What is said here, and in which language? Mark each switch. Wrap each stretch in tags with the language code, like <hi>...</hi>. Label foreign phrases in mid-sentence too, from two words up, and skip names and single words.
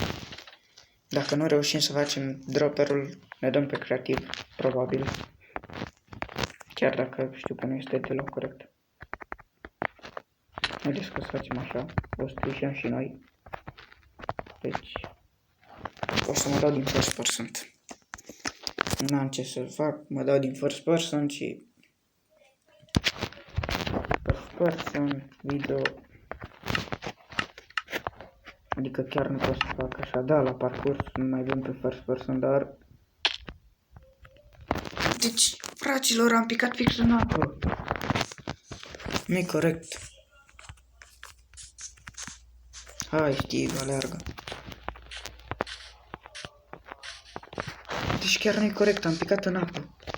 <ro>Dacă nu reușim să facem dropperul, ne dăm pe creativ, probabil. Chiar dacă știu că nu este deloc corect. Haideți că o să facem așa, o să trișăm și noi. Deci, o să mă dau din</ro> <en>first person.</en> <ro>N-am ce să fac, mă dau din</ro> <en>first person</en> <ro>și...</ro> <en>First person, video...</en> <ro>Adică chiar nu pot să fac așa, da, la parcurs nu mai vin pe</ro> <en>first person,</en> <ro>dar... Deci, fraților, am picat fix în apă. Nu-i corect. Hai, Steve, aleargă. Deci chiar nu-i corect, am picat în apă.</ro>